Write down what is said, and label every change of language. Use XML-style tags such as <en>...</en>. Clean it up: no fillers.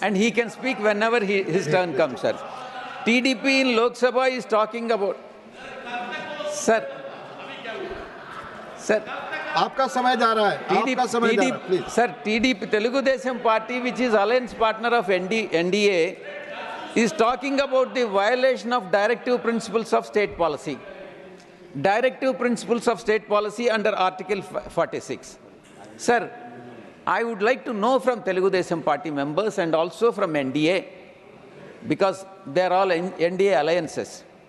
<en>and he can speak whenever his turn comes, sir. TDP in Lok Sabha is talking about, sir,</en> <hi>आपका समय जा रहा है, आपका समय जा रहा है, please.</hi> <en>Sir, TDP, Telugu Desam Party, which is alliance partner of NDA, is talking about the violation of directive principles of state policy. Directive principles of state policy under Article 46. Sir, I would like to know from Telugu Desam Party members and also from NDA, because they are all NDA alliances.</en>